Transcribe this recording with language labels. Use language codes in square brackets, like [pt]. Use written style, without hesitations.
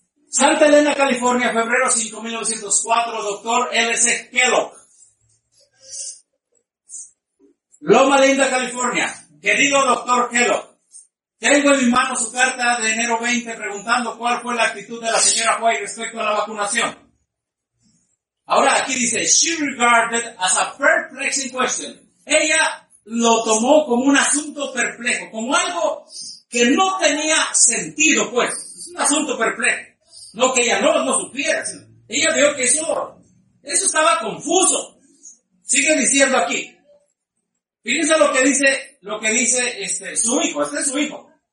[es] Santa Elena, California, febrero 5904, doctor L.C. Kellogg. Loma Linda, California. Querido doctor Kellogg, tengo en mi mano su carta de enero 20 preguntando cuál fue la actitud de la señora White respecto a la vacunación. Ahora aquí dice, [en] she regarded as a perplexing question. [es] Ella lo tomó como un asunto perplejo, como algo que no tenía sentido, pues. Es un asunto perplejo. No que ella no supiera, sino ella vio que eso estaba confuso. Sigue diciendo aquí. Fíjense lo que dice su hijo, este es su hijo.